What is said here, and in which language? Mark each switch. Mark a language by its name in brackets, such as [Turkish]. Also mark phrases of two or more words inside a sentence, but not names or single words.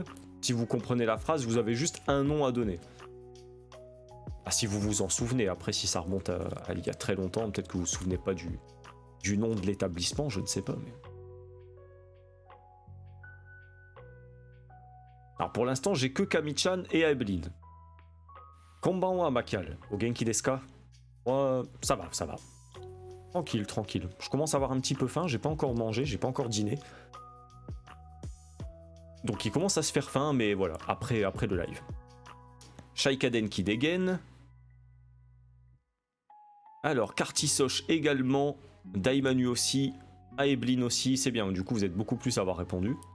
[French] Si vous comprenez la phrase, vous avez juste un nom à donner. Ah, si vous vous en souvenez. Après, si ça remonte à il y a très longtemps, peut-être que vous vous souvenez pas du nom de l'établissement, je ne sais pas. Mais... Alors, pour l'instant, j'ai que Kami-chan et Aeblin. [Japanese] こんばんは、Makial。お元気ですか? [French] Moi, ça va, ça va. Tranquille, tranquille. Je commence à avoir un petit peu faim, j'ai pas encore mangé, j'ai pas encore dîné. Donc il commence à se faire faim, mais voilà, après le live. Shaikaden qui dégaine. Alors, Kartisosh également, Daimanu aussi, Aeblin aussi, c'est bien, du coup vous êtes beaucoup plus à avoir répondu.